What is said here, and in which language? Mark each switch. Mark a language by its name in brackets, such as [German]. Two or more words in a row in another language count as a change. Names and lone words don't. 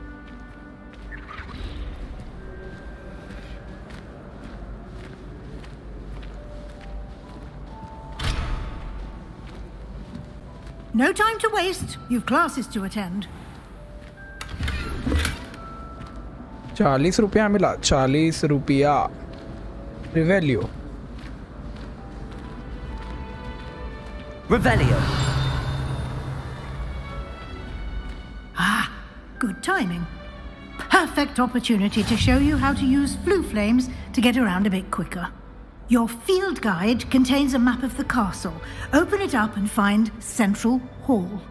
[English] No time to waste. You've classes to attend. [Hindi] 40 रुपया मिला. 40 रुपया. [English] Revelio. Revelio. Ah, good timing. Perfect opportunity to show you how to use flue flames to get around a bit quicker. Your field guide contains a map of the castle. Open it up and find Central Hall.